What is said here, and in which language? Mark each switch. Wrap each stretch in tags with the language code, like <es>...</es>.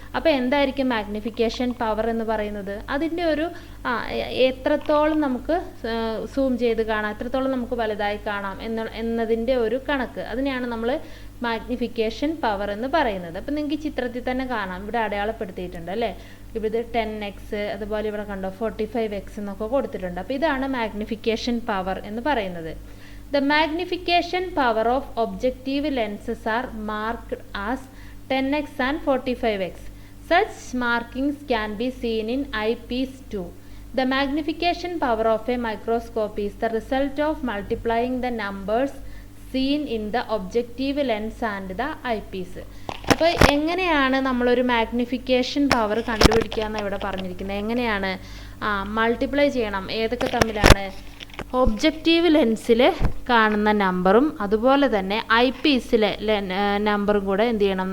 <ml>അപ്പോൾ എന്തായിരിക്കും magnification power എന്ന് പറയുന്നത്? അതിൻ്റെ ഒരു എത്രത്തോളം നമുക്ക് സൂം ചെയ്ത് കാണാം, എത്രത്തോളം നമുക്ക് വലുതായി കാണാം എന്നതിൻ്റെ ഒരു കണക്ക്. അതിനെയാണ് നമ്മൾ മാഗ്നിഫിക്കേഷൻ പവർ എന്ന് പറയുന്നത്. അപ്പം നിങ്ങൾക്ക് ചിത്രത്തിൽ തന്നെ കാണാം, ഇവിടെ അടയാളപ്പെടുത്തിയിട്ടുണ്ട് അല്ലേ? ഇവിടെ 10x, അതുപോലെ ഇവിടെ കണ്ടോ 45x എന്നൊക്കെ കൊടുത്തിട്ടുണ്ട്. അപ്പോൾ ഇതാണ് മാഗ്നിഫിക്കേഷൻ പവർ എന്ന് പറയുന്നത്.</ml> <en>The magnification power of objective lenses are marked as 10x and 45x. Such markings can be seen in eyepiece 2. The magnification power of a microscope is the result of multiplying the numbers seen in the objective lens and the eyepiece.</en> <ml>അപ്പോൾ എങ്ങനെയാണ് നമ്മളൊരു magnification power കണ്ടുപിടിക്കുക എന്ന് ഇവിടെ പറഞ്ഞിരിക്കുന്നത്? എങ്ങനെയാണ്? Multiply ചെയ്യണം. ഏതൊക്കെ തമ്മിലാണ്? ഒബ്ജക്റ്റീവ് ലെൻസിൽ കാണുന്ന നമ്പറും അതുപോലെ തന്നെ ഐ പീസിലെ നമ്പറും കൂടെ എന്ത് ചെയ്യണം?</ml>